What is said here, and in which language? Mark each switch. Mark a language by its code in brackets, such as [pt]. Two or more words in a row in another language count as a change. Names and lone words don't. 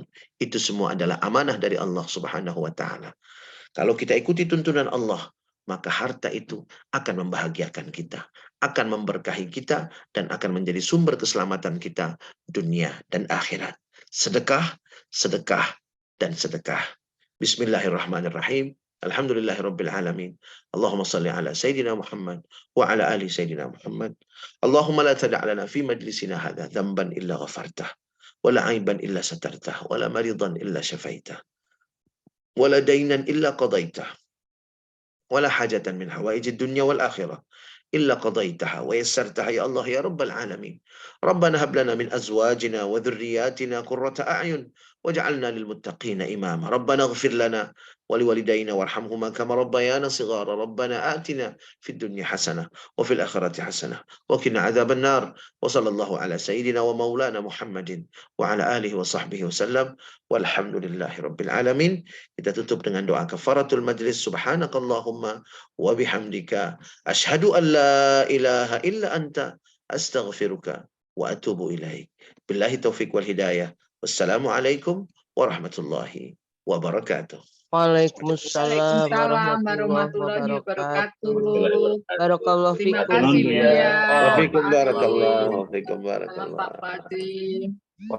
[id] Itu semua adalah amanah dari Allah [ar] سبحانه وتعالى. [id] Kalau kita ikuti tuntunan Allah, maka harta itu akan membahagiakan kita, akan memberkahi kita, dan akan menjadi sumber keselamatan kita dunia dan akhirat. Sedekah, sedekah, dan sedekah. [ar] بسم الله الرحمن الرحيم. الحمد لله رب العالمين. اللهم صل على سيدنا محمد وعلى آل سيدنا محمد. اللهم لا تدع لنا في مجلسنا هذا ذنبا إلا غفرته، ولا عيبا إلا سترته، ولا مريضا إلا شفيته، ولا دينا إلا قضيته، ولا حاجة من حوائج الدنيا والآخرة إلا قضيتها ويسرتها يا الله يا رب العالمين. ربنا هب لنا من أزواجنا وذرياتنا قرة أعين واجعلنا للمتقين إماما. ربنا اغفر لنا ولوالدينا وارحمهما كما ربيانا صغارا. ربنا آتنا في الدنيا حسنة وفي الآخرة حسنة وقنا عذاب النار. وصلى الله على سيدنا ومولانا محمد وعلى آله وصحبه وسلم. والحمد لله رب العالمين. [id] Kita tutup dengan doa [ar] كفارة المجلس. سبحانك اللهم وبحمدك أشهد أن لا إله إلا أنت أستغفرك وأتوب إليك. بالله التوفيق والهداية. والسلام عليكم ورحمة الله وبركاته. Waalaikumsalam ورحمة الله وبركاته. Barakallahu [id] Terima [ar] fikum. [id] kasih Buya. [ar] Wafikum [id] Pak Adi. [ar] بارك الله. وفيكم [id] Salam Pak [ar] barakallah. [id] Fadli.